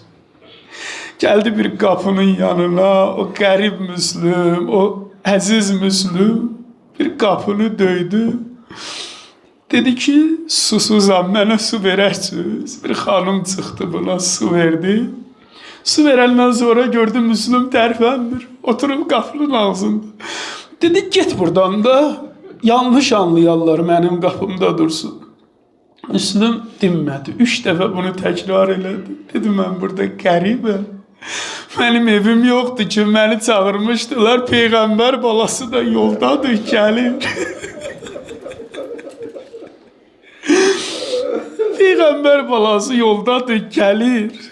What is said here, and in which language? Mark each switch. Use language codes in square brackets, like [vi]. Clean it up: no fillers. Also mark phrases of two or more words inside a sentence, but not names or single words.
[az] Gəldi bir qapının yanına, o qərib Müslüm, o əziz Müslüm, bir qapını döydü. Dedi ki, susuzam, mənə su verərsiniz. Bir xanım çıxdı buna, su verdi. [tr] Su verenden sonra gördüm Müslüm terfendir. Oturup kapının ağzında. Dedi git buradan da yanlış anlayanlar benim kapımda dursun. [az] Müslüm dinmədi. 3 dəfə bunu təkrar elədi. Dedi mən burada qəribəm. Mənim evim yoxdur ki, məni çağırmışdılar. Peyğəmbər balası da yoldadır, gəlir. Peyğəmbər balası yoldadır, gəlir.